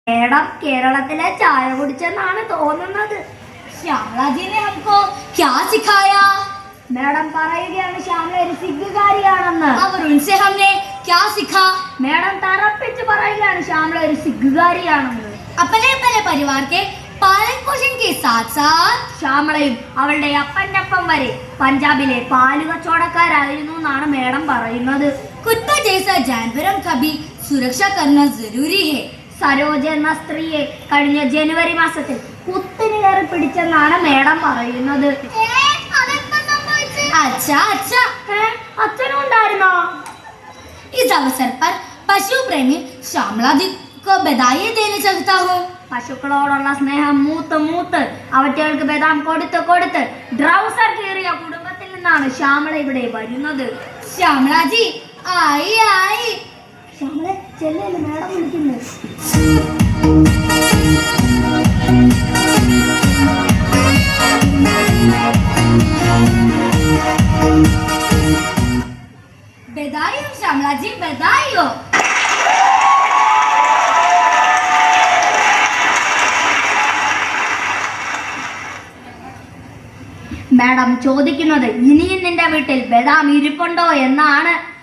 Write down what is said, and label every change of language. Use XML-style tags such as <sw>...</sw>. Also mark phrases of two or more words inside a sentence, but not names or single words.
<ml>മേഡം കേരളത്തിലെ ചായ കുടിച്ചെന്നാണ് തോന്നുന്നത്.</ml> <hi>श्यामला जी ने हमको क्या सिखाया?</hi> <ml>മേഡം പറയുകയാണ് ശ്യാമള ഒരു സിഗ്ഗുകാരിയാണെന്ന്.</ml> <hi>और उनसे हमने क्या सीखा?</hi> <ml>മേഡം തറപ്പിച്ച് പറയുകയാണ് ശ്യാമള ഒരു സിഗ്ഗുകാരിയാണെന്ന്.</ml> <hi>अपने अपने परिवार के पालन पोषण के साथ साथ</hi> <ml>ശ്യാമളയും അവളുടെ അപ്പൻ്റെ അപ്പം വരെ പഞ്ചാബിലെ പാല് കച്ചവടക്കാരായിരുന്നു എന്നാണ് മേഡം പറയുന്നത്.</ml> <hi>कुत्ता जैसा जानवरों का भी सुरक्षा करना जरूरी है.</hi> <ml>സരോജ എന്ന സ്ത്രീയെ കഴിഞ്ഞ ജനുവരി മാസത്തിൽ കുത്തിന് കയറി പിടിച്ചെന്നാണ് മേഡം പറയുന്നത്.</ml> <hi>अच्छा अच्छा,</hi> <ml>അച്ഛനും ഉണ്ടായിരുന്നോ?</ml> <hi>इस अवसर पर पशु प्रेमी श्यामला दी को बधाई देना चाहता हूँ.</hi> <ml>പശുക്കളോടുള്ള സ്നേഹം മൂത്ത് മൂത്ത് അവറ്റകൾക്ക് ബദാം കൊടുത്ത് കൊടുത്ത് ഡ്രൗസർ കീറിയ കുടുംബത്തിൽ നിന്നാണ് ശ്യാമള ഇവിടെ വരുന്നത്.</ml> <hi>श्यामला जी आई आई.</hi> <ml>ശ്യാമള ചെല്ലല്ലേ, മേഡം വിളിക്കുന്നു.</ml> <hi>बधाई हो श्यामला जी, बधाई हो.</hi> <ml>മേഡം ചോദിക്കുന്നത് ഇനിയും നിന്റെ വീട്ടിൽ ബദാം ഇരിപ്പുണ്ടോ എന്നാണ്.</ml>